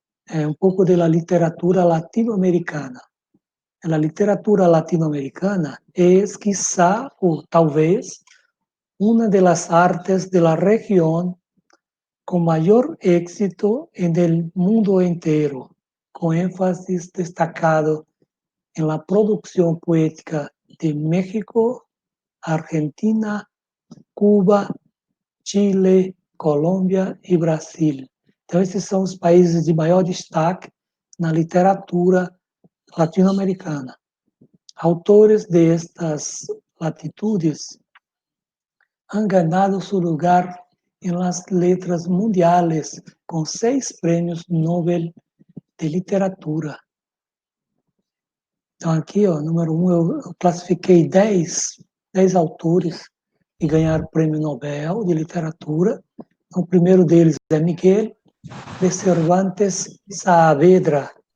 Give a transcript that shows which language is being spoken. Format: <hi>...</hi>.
<pt>Um pouco da literatura latino-americana. A literatura latino-americana é, quizá, ou talvez, uma das artes da região com maior éxito no mundo inteiro, com ênfase destacado em la produção poética de México, Argentina, Cuba, Chile, Colômbia e Brasil. Então, esses são os países de maior destaque na literatura latino-americana.</pt> <es>Autores destas latitudes han ganado su lugar en las letras mundiales con 6</es> <pt>prêmios Nobel de literatura. Então, aqui, ó, número 1, eu classifiquei 10 autores que ganharam o prêmio Nobel de literatura. O primeiro deles é Miguel de Cervantes Saavedra.</pt>